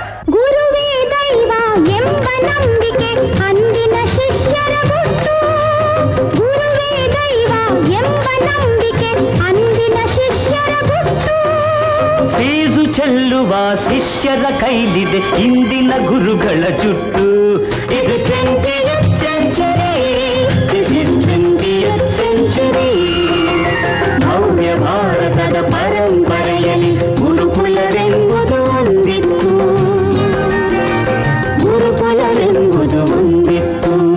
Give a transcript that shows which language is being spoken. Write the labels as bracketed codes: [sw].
[kn] ಗುರುವೇ ದೈವ ಎಂಬ ನಂಬಿಕೆ ಅಂದಿನ ಶಿಷ್ಯರ ಗುಟ್ಟು. ಗುರುವೇ ದೈವ ಎಂಬ ನಂಬಿಕೆ ಅಂದಿನ ಶಿಷ್ಯರ ಗುಟ್ಟು. ಫೀಸು ಚೆಲ್ಲುವ ಶಿಷ್ಯರ ಕೈಲಿದೆ ಇಂದಿನ ಗುರುಗಳ ಜುಟ್ಟು. ಇದು [en] 20th century, this is 20th century. [kn] ಭವ್ಯ ಭಾರತದ ಪರಂಪರೆಯಲ್ಲಿ ಗುರುಕುಲವೆಂಬುದು ಒಂದಿತ್ತು. ಗುರುಕುಲವೆಂಬುದು ಒಂದಿತ್ತು.